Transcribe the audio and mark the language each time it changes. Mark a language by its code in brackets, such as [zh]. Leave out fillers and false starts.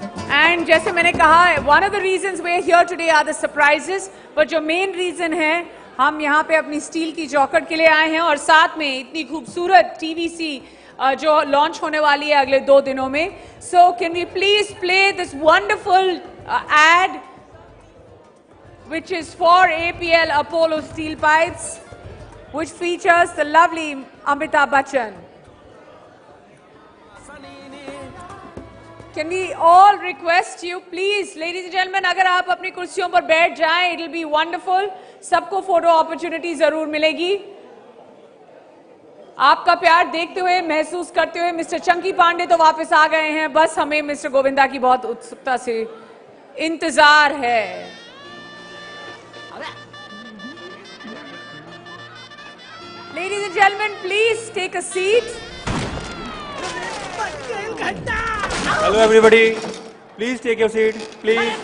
[hi] And जैसे मैंने कहा, [en] one of the reasons we're here today are the surprises, but [hi] जो main reason है, हम यहाँ पे अपनी स्टील की चौखट के लिए आए हैं और साथ में इतनी खूबसूरत टीवीसी जो लॉन्च होने वाली है अगले 2 दिनों में. [en] So can we please play this wonderful ad which is for APL Apollo Steel Pipes, which features the lovely Amitabh Bachchan. Can we all request you, please, ladies and gentlemen, [hi] अगर आप अपनी कुर्सियों पर बैठ जाएं, [en] it'll be wonderful. [hi] सबको photo opportunity जरूर मिलेगी. आपका प्यार देखते हुए, महसूस करते हुए मिस्टर चंकी पांडे तो वापस आ गए हैं. बस हमें मिस्टर गोविंदा की बहुत उत्सुकता से इंतजार है. [en] Ladies and gentlemen, please take a seat. Hello everybody, please take your seat, please.